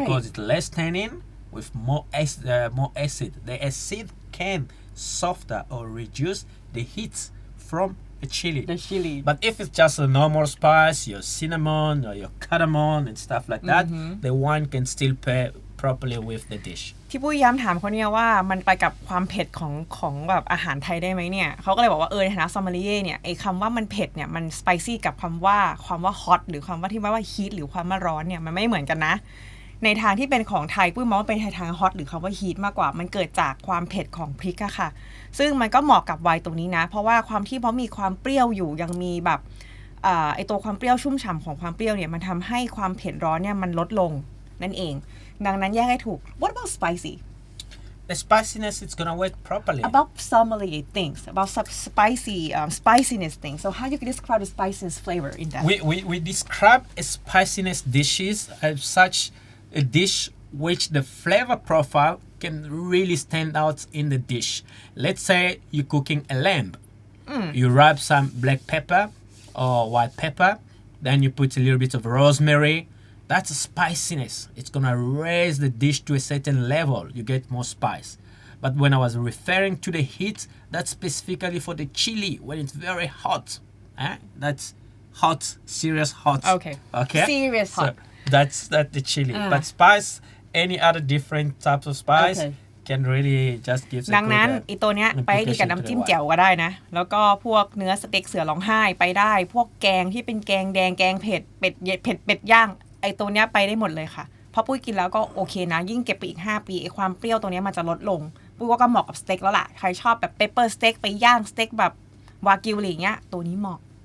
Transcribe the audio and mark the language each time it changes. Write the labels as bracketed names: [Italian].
[English] Because it's less tannin with more acid. The acid can soften or reduce the heat from the chili. But if it's just a normal spice, your cinnamon or your cardamom and stuff like that, the wine can still pair properly with the dish. [Thai] ที่ปุ้ยย้ำถามเขาเนี่ยว่ามันไปกับความเผ็ดของแบบอาหารไทยได้ไหมเนี่ยเขาก็เลยบอกว่าในฐานะซอมเมลีเย่เนี่ยไอ้คำว่ามันเผ็ดเนี่ยมันสไปซี่กับความว่าฮอตหรือความว่าที่ว่าฮีทหรือความว่าร้อนเนี่ยมันไม่เหมือนกันนะ ในทางที่เป็นของไทยปุ้ยมองว่าเป็นทางฮอตหรือคำว่าฮีทมากกว่ามันเกิดจากความเผ็ดของพริกอะค่ะซึ่งมันก็เหมาะกับไวน์ตรงนี้นะเพราะว่าความที่มีความเปรี้ยวอยู่ยังมีแบบไอตัวความเปรี้ยวชุ่มฉ่ำของความเปรี้ยวเนี่ยมันทำให้ความเผ็ดร้อนเนี่ยมันลดลงนั่นเองดังนั้นแยกให้ถูก [English] What about spicy? The spiciness is gonna work properly. About sommelier things, about spiciness things. So how you can describe the spiciness flavor in that? We describe a spiciness dishes as such a dish which the flavor profile can really stand out in the dish. Let's say you're cooking a lamb. You rub some black pepper or white pepper, then you put a little bit of rosemary. That's a spiciness. It's gonna raise the dish to a certain level. You get more spice. But when I was referring to the heat, that's specifically for the chili when it's very hot. That's hot, serious hot. Okay. Serious hot. So that's the chili. But spice, any other different types of spice can really just give. [Thai] ดังนั้นอีตัวเนี้ยไปดีกับน้ำจิ้มแจ่วก็ได้นะแล้วก็พวกเนื้อสเต็กเสือร้องไห้ไปได้พวกแกงที่เป็นแกงแดงแกงเผ็ดเป็ดย่างไอตัวเนี้ยไปได้หมดเลยค่ะเพราะปุ้ยกินแล้วก็โอเคนะยิ่งเก็บไปอีก5ปีไอความเปรี้ยวตัวเนี้ยมันจะลดลงปุ้ยว่าก็เหมาะกับสเต็กแล้วล่ะใครชอบแบบเปปเปอร์สเต็กไปย่างสเต็กแบบวากิวอะไรอย่างเงี้ยตัวนี้เหมาะโ